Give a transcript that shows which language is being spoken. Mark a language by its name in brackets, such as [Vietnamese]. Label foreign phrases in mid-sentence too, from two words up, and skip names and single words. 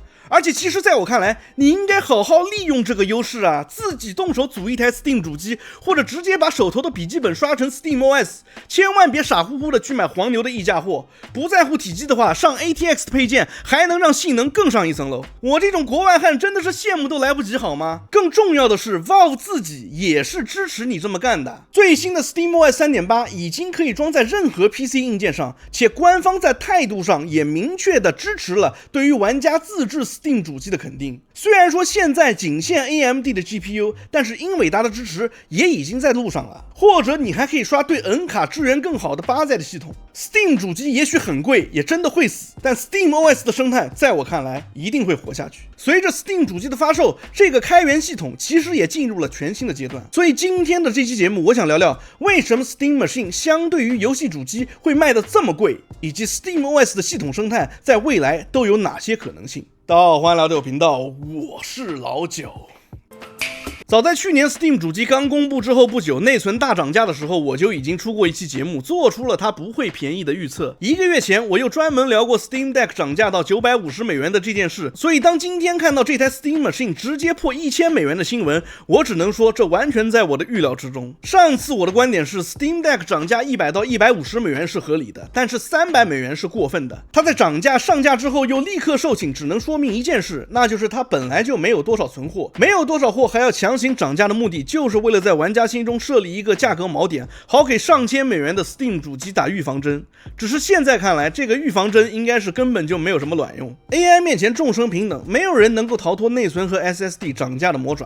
[Chinese] 而且其實在我看來，你應該好好利用這個優勢啊，自己動手組一台 Steam 主機，或者直接把手頭的筆記本刷成 SteamOS， 千萬別傻乎乎的去買黃牛的溢價貨。不在乎體積的話，上 ATX 的配件還能讓性能更上一層樓。我這種國外漢真的是羨慕都來不及好嗎？更重要的是 Valve 自己也是支持你這麼幹的。最新的 SteamOS 3.8 已經可以裝在任何 PC 硬件上，且官方在態度上也明確的支持了對於玩家自制Steam 主機的肯定。雖然說現在僅限 AMD 的 GPU， 但是英偉達的支持也已經在路上了。或者你還可以刷對 N 卡支援更好的8代的系統。Steam 主機也許很貴，也真的會死，但 SteamOS 的生態在我看來一定會活下去。隨着 Steam 主機的發售，這個開源系統其實也進入了全新的階段。所以今天的這期節目，我想聊聊為什麼 Steam Machine 相對於遊戲主機會賣得這麼貴，以及 SteamOS 的系統生態在未來都有哪些可能性。大家好，歡迎來到我頻道，我是老九。早在去年 Steam 主機剛公布之後不久，內存大漲價的時候，我就已經出過一期節目，做出了它不會便宜的預測。1個月前，我又專門聊過 Steam Deck 漲價到950美元的這件事。所以當今天看到這台 Steam Machine 直接破1000美元的新聞，我只能說這完全在我的預料之中。上次我的觀點是 Steam Deck 漲價100到150美元是合理的，但是300美元是過分的。它在漲價上架之後又立刻售罄，只能說明一件事，那就是它本來就沒有多少存貨，沒有多少貨還要強行漲價的目的就是為了在玩家心中設立一個價格錨點，好給上千美元的 Steam 主機打預防針。只是現在看來，這個預防針應該是根本就沒有什麼卵用。AI 面前眾生平等，沒有人能夠逃脫內存和 SSD 漲價的魔爪。